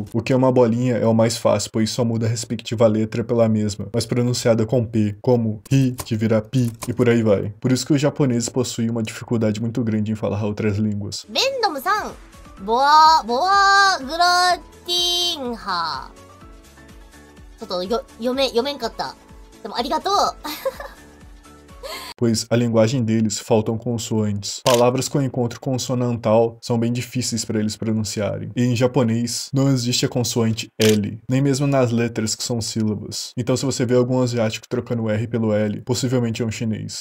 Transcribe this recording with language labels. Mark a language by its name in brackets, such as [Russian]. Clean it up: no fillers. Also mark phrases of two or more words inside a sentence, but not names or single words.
[Portuguese] O que é uma bolinha é o mais fácil, pois só muda a respectiva letra pela mesma, mas pronunciada com P, como Ri, que vira Pi, e por aí vai. Por isso que os japoneses possuem uma dificuldade muito grande em falar outras línguas. Random-san, boa gratinha. [Japanese] ちょっと読めんかった。でもありがとう。 [Portuguese] Pois a linguagem deles faltam consoantes. Palavras com encontro consonantal são bem difíceis para eles pronunciarem. E em japonês não existe a consoante L, nem mesmo nas letras que são sílabas. Então se você vê algum asiático trocando o R pelo L, possivelmente é um chinês.